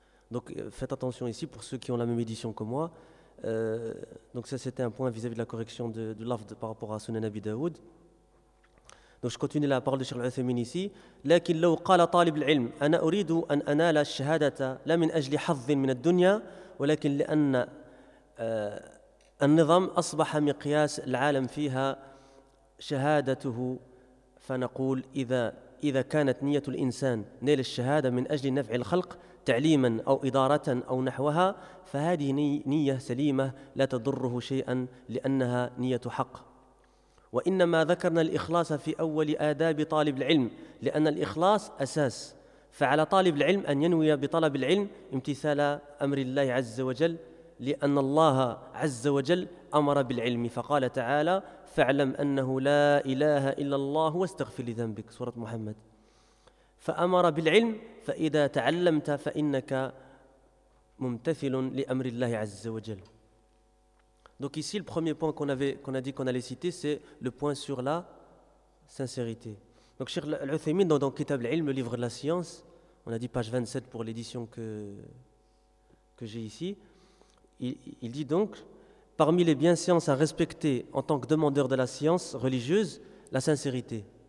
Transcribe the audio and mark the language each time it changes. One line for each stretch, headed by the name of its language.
French: Donc faites attention ici pour ceux qui ont la même édition que moi. Donc ça c'était un point vis-à-vis de la correction de l'afd par rapport à Sunan Abi Daoud. Donc je continue la parole de Cheikh Al-Uthaymeen ici.
Arabic: لكن لو قال طالب العلم أنا أريد أن أنال الشهادة لا من أجل حظ من الدنيا ولكن لأن النظام أصبح مقياس العالم فيها شهادته فنقول إذا كانت نية الإنسان نيل الشهادة من أجل نفع الخلق تعليما أو إدارة أو نحوها فهذه نية سليمة لا تضره شيئا لأنها نية حق وإنما ذكرنا الإخلاص في أول آداب طالب العلم لأن الإخلاص أساس فعلى طالب العلم أن ينوي بطلب العلم امتثال أمر الله عز وجل لأن الله عز وجل أمر بالعلم فقال تعالى فاعلم أنه لا إله إلا الله واستغفر لذنبك سورة محمد فأمر بالعلم فإذا تعلمت فإنك ممتثل لأمر الله عز وجل.
French: Donc ici le premier point qu'on a dit qu'on allait citer, c'est le point sur la sincérité. Donc Cheikh Al-Uthaymeen, dans Kitab al-Ilm, le livre de la science, on a dit page 27 pour l'édition que j'ai ici, il dit donc: parmi les biensciences à respecter en tant que demandeur de la science religieuse, la sincérité.